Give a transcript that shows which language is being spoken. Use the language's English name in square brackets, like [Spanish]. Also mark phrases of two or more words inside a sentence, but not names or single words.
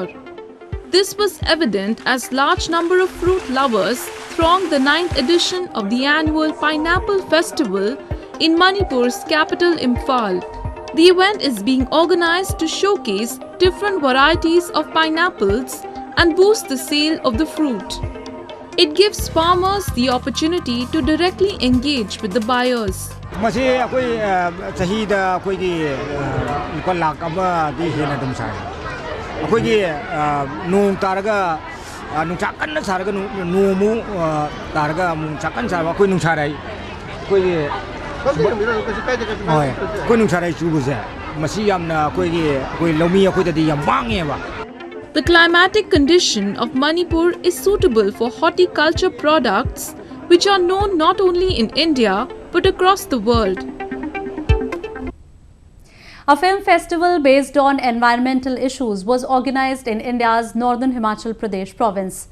[English] This was evident as large number of fruit lovers thronged the 9th edition of the annual Pineapple Festival in Manipur's capital Imphal. The event is being organized to showcase different varieties of pineapples and boost the sale of the fruit. It gives farmers the opportunity to directly engage with the buyers. [Manipuri] ꯃꯁꯤ ꯑꯩꯈꯣꯏ ꯆꯍꯤꯗ ꯑꯩꯈꯣꯏꯒꯤ ꯂꯨꯄꯥ ꯂꯥꯛ ꯑꯃꯗꯤ ꯍꯦꯟꯅ ꯑꯗꯨꯝ ꯁꯥꯏ ꯑꯩꯈꯣꯏꯒꯤ ꯅꯣꯡ ꯇꯥꯔꯒ ꯅꯨꯡꯁꯥ ꯀꯟꯅ ꯁꯥꯔꯒ ꯅꯣꯡꯃꯨꯛ ꯇꯥꯔꯒ ꯅꯨꯡꯁꯥ ꯀꯟꯅ ꯁꯥꯔꯒ ꯑꯩꯈꯣꯏ ꯅꯨꯡꯁꯥꯔꯩ ꯑꯩꯈꯣꯏꯒꯤ ꯍꯣꯏ ꯑꯩꯈꯣꯏ ꯅꯨꯡꯁꯥꯔꯩ ꯆꯨꯕꯁꯦ ꯃꯁꯤ ꯌꯥꯝꯅ ꯑꯩꯈꯣꯏ ꯂꯧꯃꯤ ꯑꯩꯈꯣꯏꯗꯗꯤ ꯌꯥꯝ ꯋꯥꯡꯉꯦꯕ. [English] The climatic condition of Manipur is suitable for horticulture products which are known not only in India but across the world. A film festival based on environmental issues was organized in India's northern Himachal Pradesh province.